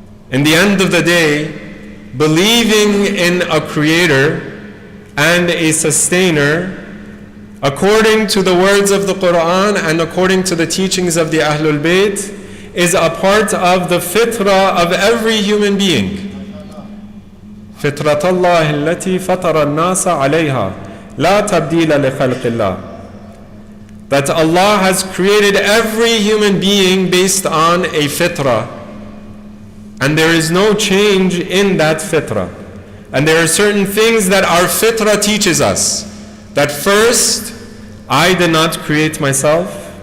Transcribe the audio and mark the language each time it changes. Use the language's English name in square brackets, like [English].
[English] In the end of the day, believing in a creator and a sustainer, according to the words of the Quran and according to the teachings of the Ahlul Bayt, is a part of the fitrah of every human being. [Arabic] فطرة الله التي فطر الناس عليها لا تبديل لخلق الله. [English] That Allah has created every human being based on a fitrah, and there is no change in that fitrah. And there are certain things that our fitrah teaches us. That first, I did not create myself.